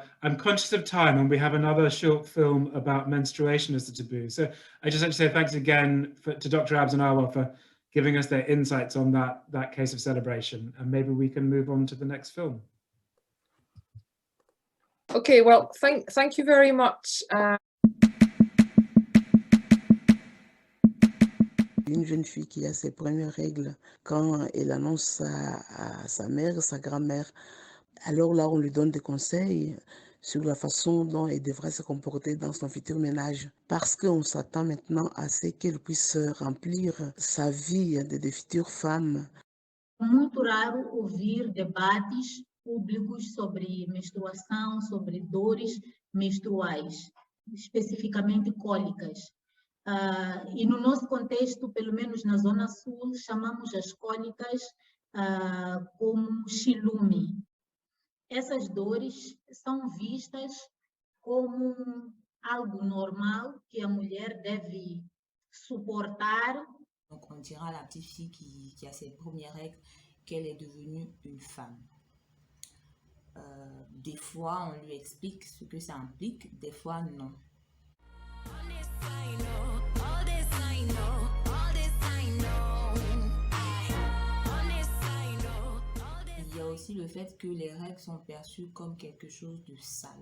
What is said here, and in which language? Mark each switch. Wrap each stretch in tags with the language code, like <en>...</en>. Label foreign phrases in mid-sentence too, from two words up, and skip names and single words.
<en>I'm conscious of time, and we have another short film about menstruation as a taboo. So I just like to say thanks again to Dr. Abs and Awa for giving us their insights on that case of celebration. And maybe we can move on to the next film. Okay, well, thank you very much.</en> <fr>Une jeune fille qui a ses premières règles, quand elle annonce à sa mère, sa grand-mère, alors là, on lui donne des conseils sur la façon dont elle devrait se comporter dans son futur ménage. Parce qu'on s'attend maintenant à ce qu'elle puisse remplir sa vie de futures femmes.</fr> <pt>Muito raro ouvir debates públicos sobre menstruação, sobre dores menstruais, especificamente cólicas. E no nosso contexto, pelo menos na Zona Sul, chamamos as cólicas como chilume. Essas dores são vistas como algo normal que a mulher deve suportar.</pt> <fr>Donc on dira à la petite fille qui a ses premières règles qu'elle est devenue une femme. Des fois, on lui explique ce que ça implique, des fois, non. Il y a aussi le fait que les règles sont perçues comme quelque chose de sale.</fr>